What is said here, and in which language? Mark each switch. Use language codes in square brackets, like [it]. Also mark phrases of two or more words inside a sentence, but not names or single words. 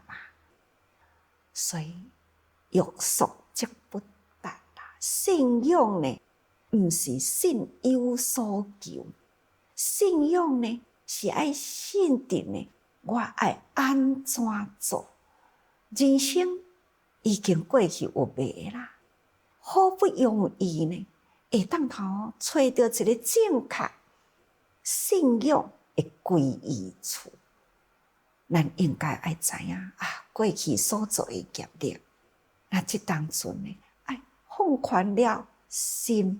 [nan] 所以欲速则不达啦，信仰呢？毋是信有所求，信仰呢是爱信着呢，我爱安怎做？人生已经过去有袂啦，好不容易呢，会当头找到一个正确信仰的归依处。咱应该爱知影过去所做的业力，那即当阵呢，爱放宽了心。